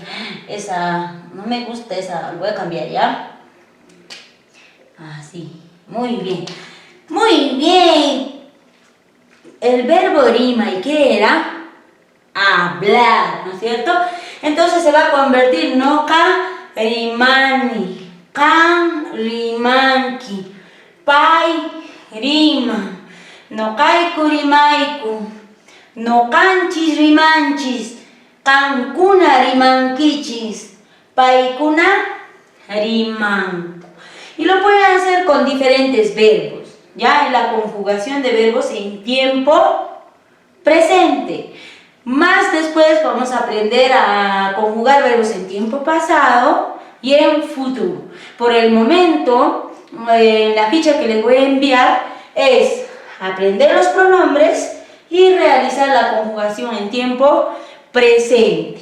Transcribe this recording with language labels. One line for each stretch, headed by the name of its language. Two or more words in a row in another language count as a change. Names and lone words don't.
Spanish: Esa, no me gusta esa, lo voy a cambiar ya. Así, muy bien. Muy bien. El verbo rima, ¿y qué era? Hablar, ¿no es cierto? Entonces se va a convertir
Quechua: no ka rimani, kan rimanki, pai rima, no kaiku rimaiku, no kanchis rimanchis, kankuna rimankichis, paikuna rimanku.
Spanish: Y lo pueden hacer con diferentes verbos, ya en la conjugación de verbos en tiempo presente. Más después vamos a aprender a conjugar verbos en tiempo pasado y en futuro. Por el momento, la ficha que les voy a enviar es aprender los pronombres y realizar la conjugación en tiempo presente.